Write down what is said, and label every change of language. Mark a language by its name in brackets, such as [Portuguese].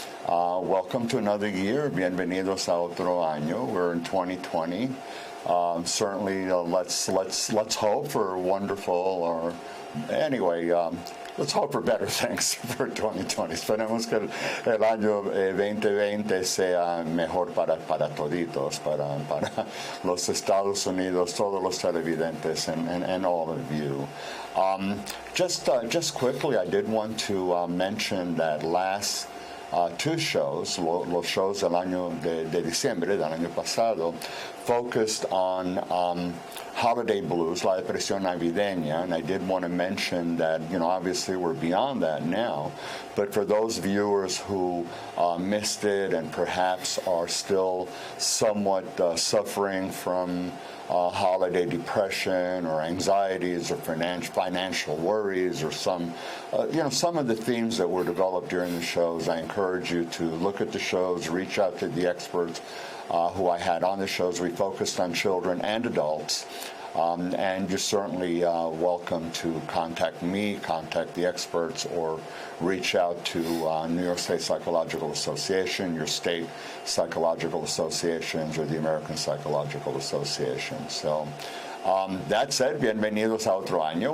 [English] Welcome to another year. [Spanish] Bienvenidos a otro año. [English] We're in 2020. Certainly, let's hope for wonderful, or anyway, let's hope for better things for 2020. [Spanish] Esperemos que el año 2020 sea mejor para toditos, para los Estados Unidos, todos los televidentes, [English] and all of you. Just quickly, I did want to mention that last two shows, [Spanish] los shows del año de diciembre del año pasado, [English] focused on holiday blues, [Spanish] la depresión navideña, [English] and I did want to mention that, obviously we're beyond that now, but for those viewers who missed it and perhaps are still somewhat suffering from holiday depression or anxieties or financial worries or some of the themes that were developed during the shows, I encourage you to look at the shows, reach out to the experts who I had on the shows. We focused on children and adults. And you're certainly welcome to contact me, contact the experts, or reach out to New York State Psychological Association, your state psychological associations, or the American Psychological Association. So that said, [Spanish] bienvenidos a otro año.